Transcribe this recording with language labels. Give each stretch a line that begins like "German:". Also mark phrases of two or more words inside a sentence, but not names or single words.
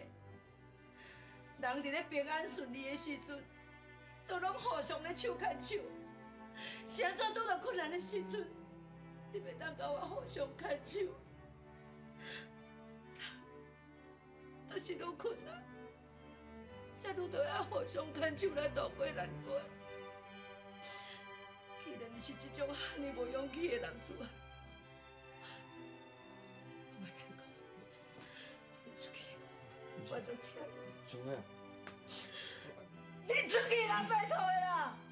Min Nan Chinese: 人伫咧平安顺利的时阵，都拢互相咧手牵手。是安怎拄到困难的时阵，你袂当甲我互相牵手？就是愈困难，才愈着要互相牵手来度过难关。既然你是这种遐尼无勇气的男子汉，我莫甲你讲，你出去。我就听。春花啊，你出去啦，拜托的啦！